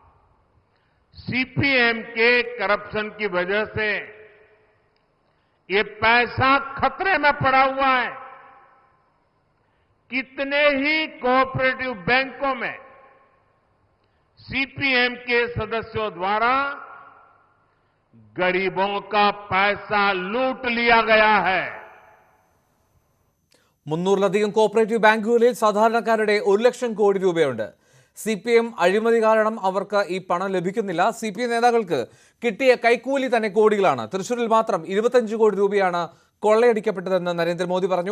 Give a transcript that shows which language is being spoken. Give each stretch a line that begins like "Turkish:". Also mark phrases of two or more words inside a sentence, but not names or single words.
Hindi: CPM के करप्शन की वजह से ये पैसा खतरे में पड़ा हुआ है. कितने ही
English: cooperative banks
Hindi: में CPM के सदस्यों द्वारा गरीबों का पैसा लूट लिया गया है.
Malayalam: 300-ലധികം
English: cooperative banks
Malayalam: സാധാരണക്കാരുടെ 1 ലക്ഷം കോടി രൂപയുണ്ട്. CPM അഴിമതി കാരണം അവർക്ക് ഈ പണം ലഭിക്കുന്നില്ല. CPM നേതാക്കൾക്ക് കിട്ടിയ കൈക്കൂലി തന്നെ കോടികളാണ്. തൃശ്ശൂരിൽ മാത്രം 25 കോടി രൂപയാണ് കൊള്ളയടിക്കപ്പെട്ടതെന്ന് നരേന്ദ്രമോദി പറഞ്ഞു.